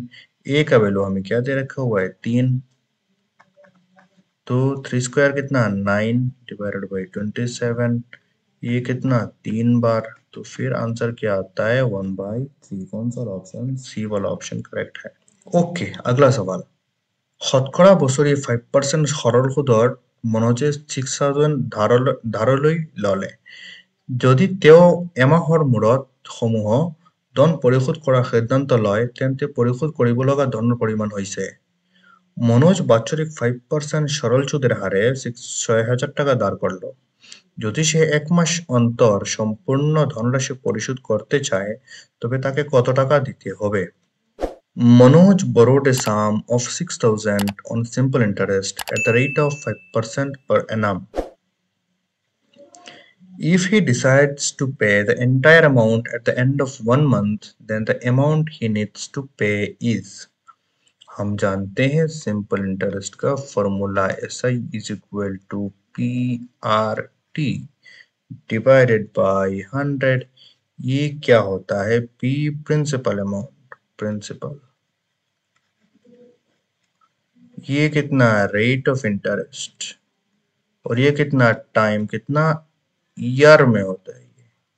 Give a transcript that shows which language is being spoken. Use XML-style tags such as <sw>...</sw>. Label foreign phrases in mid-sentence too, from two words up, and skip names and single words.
<hi>ए का वैल्यू हमें क्या दे रखा हुआ है 3, तो 3 स्क्वायर कितना 9</hi> <en>divided by</en> <hi>27, ये कितना 3 बार। तो फिर आंसर क्या आता है 1/3। कौन सा ऑप्शन, सी वाला</hi> <en>option correct</en> <hi>है। ओके अगला सवाल।</hi> <as>শতকৰা বছৰি 5% সৰল সুদৰ মনোজে 6000 ধাৰলৈ ললে, যদি তেওঁ এমাহৰ মূৰত সমূহ ধন পৰিশোধ কৰাৰ সিদ্ধান্ত লয় তেন্তে পৰিশোধ কৰিব লগা ধনৰ পৰিমাণ হৈছে।</as> <bn>মনোজ বাৎসরিক 5% সরল সুদের হারে 6,000 টাকা ধার করল। যদি সে 1 মাস অন্তর সম্পূর্ণ ধনরাশি পরিশোধ করতে চায় তবে তাকে কত টাকা দিতে হবে?</bn> <en>Manoj borrowed a sum of 6,000 on simple interest at the rate of 5% per annum. If he decides to pay the entire amount at the end of 1 month, then the amount he needs to pay is।</en> <hi>हम जानते हैं</hi> <en>simple interest</en> <hi>का फॉर्मूला SI</hi> <en>is equal to PRT divided by 100.</en> <hi>ये क्या होता है</hi> <en>P principal amount,</en> <hi>प्रिंसिपल, ये कितना</hi> <en>rate of interest</en> <hi>और ये कितना टाइम, कितना ईयर में होता है ये।</hi>